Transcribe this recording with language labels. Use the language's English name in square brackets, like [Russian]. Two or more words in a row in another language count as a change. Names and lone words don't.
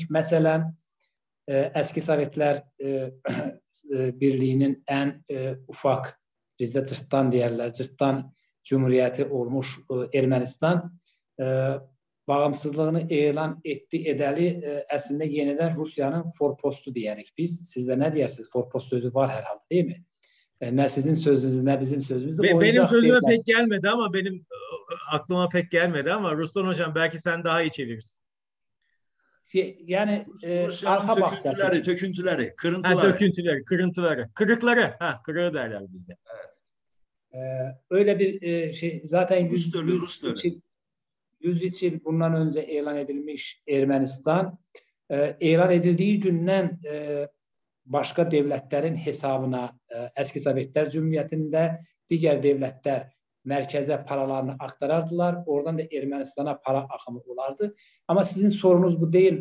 [Azerbaijani] Məsələn, əski Sovetlər Birliyinin ən ufaq, bizdə cırtdan deyərlər, cırtdan Cumhuriyyəti olmuş Ermənistan bağımsızlığını elan etdi edəli əslində yenidən Rusiyanın forpostu deyərik biz. Sizdə nə deyirsiniz? Forpost sözü var hər halda, [Turkish] değil mi? Ne sizin sözünüz, ne bizim sözümüz. Benim sözüme pek gelmedi ama aklıma pek gelmedi ama Ruslan Hocam belki sen daha iyi çevirirsin. Yani arka bahçesi. Töküntüleri, kırıntıları. Kırıntıları, kırıkları. Kırığı derler bizde. Evet. Öyle bir şey zaten 100 yıl bundan önce elan edilmiş [Azerbaijani] Ermənistan elan edildiği gündən başqa devlətlərin hesabına əski Sovetlər Cumhuriyyətində digər devlətlər mərkəzə paralarını aktarardılar. Oradan da Ermənistana para axımı olardı. [Turkish] Ama sizin sorunuz bu değil.